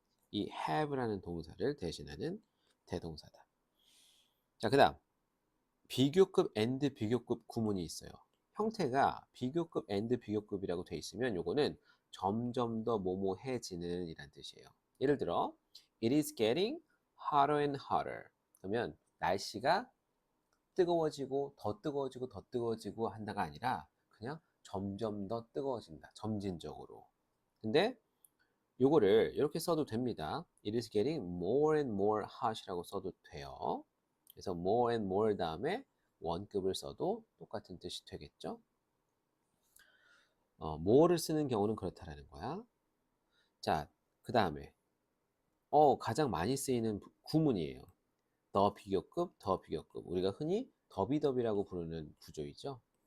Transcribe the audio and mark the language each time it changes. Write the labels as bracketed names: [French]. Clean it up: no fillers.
[Korean] 이 have라는 동사를 대신하는 대동사다. 자, 그 다음 비교급 and 비교급 구문이 있어요. 형태가 비교급 and 비교급이라고 돼 있으면 요거는 점점 더 뭐뭐해지는 이란 뜻이에요. 예를 들어 [English] It is getting hotter and hotter. [Korean] 그러면 날씨가 뜨거워지고 더 뜨거워지고 더 뜨거워지고 한다가 아니라 그냥 점점 더 뜨거워진다. 점진적으로. 근데 요거를 이렇게 써도 됩니다. [English] It is getting more and more hot이라고 [Korean] 써도 돼요. 그래서 more and more 다음에 원급을 써도 똑같은 뜻이 되겠죠. more를 쓰는 경우는 그렇다라는 거야. 자, 그 다음에 가장 많이 쓰이는 구문이에요. 더 비교급, 더 비교급. 우리가 흔히 더비더비라고 부르는 구조이죠.